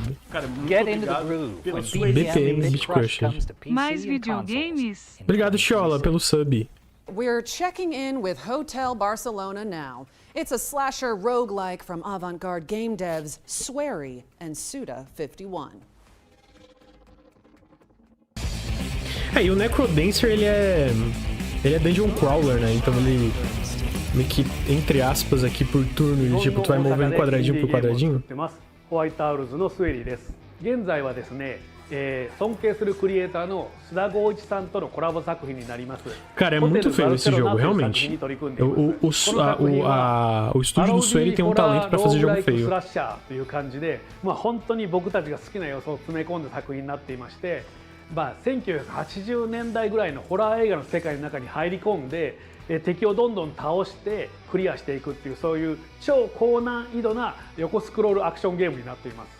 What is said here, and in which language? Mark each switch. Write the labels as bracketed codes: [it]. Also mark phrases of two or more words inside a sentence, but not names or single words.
[pt] Cara, muito obrigado pela sua BPM Beat Crusher. Mais videogames? Obrigado, Xiola, pelo sub. [en] We're checking in with Hotel Barcelona now. It's a slasher roguelike from avant-garde game devs Swery and Suda51. [pt] E o Necrodancer, ele é [en] dungeon crawler, [pt] né? Então ele meio que, entre aspas, aqui por turno, ele tipo, tu vai movendo quadradinho por quadradinho. [ja] ホワイトアウルズのスウェリーです。現在はですね、尊敬するクリエイターの須田剛一さんとのコラボ作品になります。 [pt] Cara, é muito feio esse jogo, realmente. O estúdio do Sueli tem um talento para fazer jogo feio. [ja] スラッシャーという感じで、本当に僕たちが好きな要素を詰め込んだ作品になっていまして、1980年代ぐらいのホラー映画の世界の中に入り込んで、敵をどんどん倒してクリアしていくっていう、そういう超高難易度な横スクロールアクションゲームになっています。